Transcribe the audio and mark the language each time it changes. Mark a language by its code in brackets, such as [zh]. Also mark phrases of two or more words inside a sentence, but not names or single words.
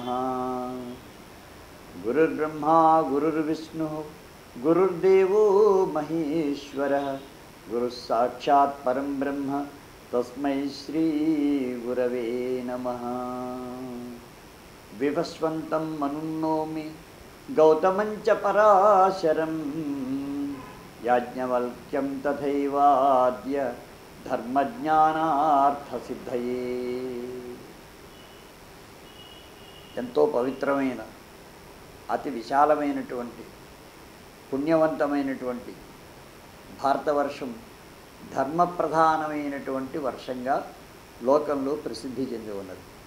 [sa] गुरुर्ब्रह्मा गुरुर्विष्णुः गुरुर्देवो महेश्वरः गुरुः साक्षात् परं ब्रह्म तस्मै श्रीगुरवे नमः। विवस्वन्तं मनुन्नोमि गौतमं च पराशरं याज्ञवल्क्यं तथैवाद्य ధర్మజ్ఞానార్థసిద్ధయే. [te] ఎంతో పవిత్రమైన అతి విశాలమైనటువంటి పుణ్యవంతమైనటువంటి భారతవర్షం ధర్మప్రధానమైనటువంటి వర్షంగా లోకంలో ప్రసిద్ధి చెంది ఉన్నది.